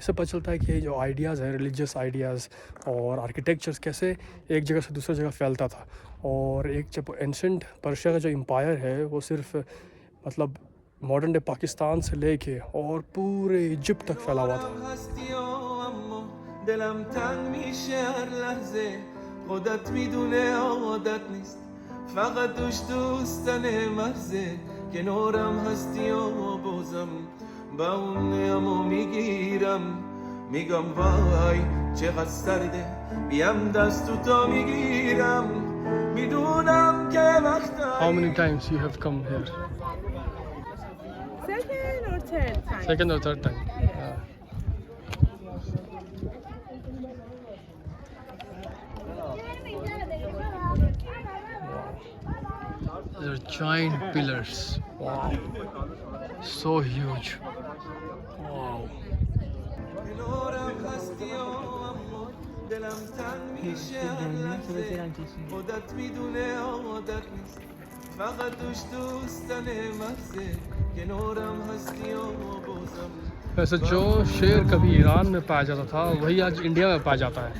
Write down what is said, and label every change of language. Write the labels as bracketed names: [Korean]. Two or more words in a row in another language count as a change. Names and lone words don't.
[Hindi] इससे पता चलता है कि ये जो आइडियाज़ है, [English] religious ideas [Hindi] और आर्किटेक्चर्स, कैसे एक जगह से दूसरी जगह फैलता था। और एक जब [English] ancient Persia [Hindi] का जो एम्पायर है, वो सिर्फ मतलब [English] modern day [Hindi] पाकिस्तान से लेके और पूरे इजिप्ट तक फैला हुआ था। [Persian] فقط دوش دوستن مرزه کنارم هستی و بازم با اون نیامو میگیرم میگم وای چقدر سرده بیام دستو تا میگیرم میدونم که وقتا. [English] How many times you have come here? Second or third time? Second or third time? Yeah. These are giant pillars. Wow, so huge. Wow. [Hindi] वैसे जो शेर कभी ईरान में पाया जाता था, वही आज इंडिया में पाया जाता है।